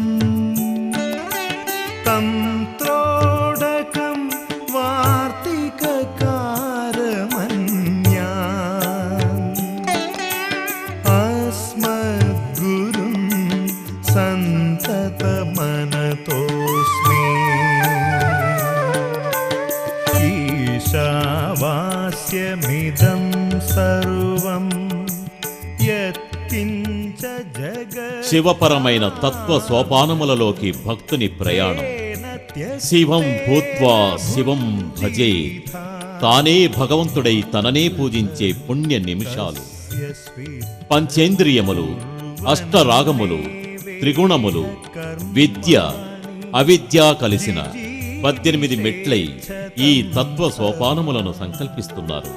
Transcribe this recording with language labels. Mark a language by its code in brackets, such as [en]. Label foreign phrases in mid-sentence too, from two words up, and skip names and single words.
[sa] तन्त्रोडकं वार्तिककारमन्यान् अस्मद्गुरुं सन्ततमनतोऽस्मि ईशावास्यमिदं सर्वं यत्किञ्च जगत् [te] శివపరమైన తత్వ సోపానములలోకి భక్తుని ప్రయాణం. [sa] శివం భూత్వా శివం భజే, [te] తానే భగవంతుడై తననే పూజించే పుణ్య నిమిషాలు. పంచేంద్రియములు, అష్టరాగములు, త్రిగుణములు, విద్య అవిద్య కలిసిన 18 మెట్లై ఈ తత్వ సోపానములను సంకల్పిస్తున్నారు.